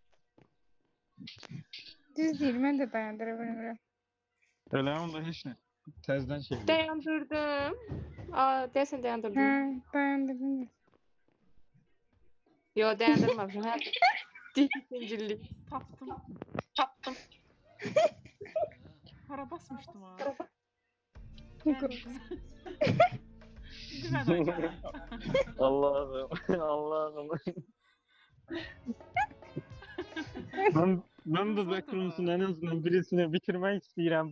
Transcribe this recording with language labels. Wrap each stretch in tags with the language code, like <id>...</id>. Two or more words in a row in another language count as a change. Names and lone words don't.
<tr>Düz değil, ben de dayandırabilirim.</tr> <az>Elə onda heç nə. Təzədən şey. Dayandırdım. Aa, deyəsən dayandırdım. Ha, dayandırdım. Yo, dayandırmamışım. Hə. İkincilik. Tapdım.</az> <tr>Para basmışdım ha. Güven oyna. Allah'ım, Allah'ım. Ben bu Backrooms'un en azından birisini bitirmek istiyorum.</tr>